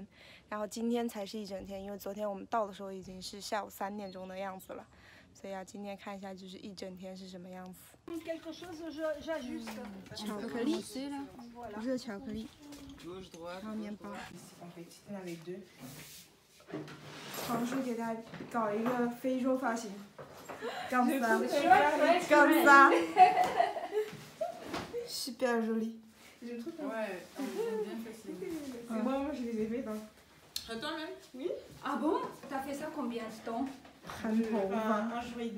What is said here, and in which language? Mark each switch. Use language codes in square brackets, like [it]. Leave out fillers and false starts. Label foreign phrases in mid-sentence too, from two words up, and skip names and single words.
[zh] 然后今天才是一整天，因为昨天我们到的时候已经是下午3点钟的样子了，所以要今天看一下就是一整天是什么样子。巧克力，热巧克力，还有面包。尝试给他搞一个非洲发型， [fr] comme ça, super joli. Je trouve ouais, on a bien fait. Moi, je les ai fait. Toi-même? Oui. Ah bon? T'as fait ça combien de temps? Un jour et demi.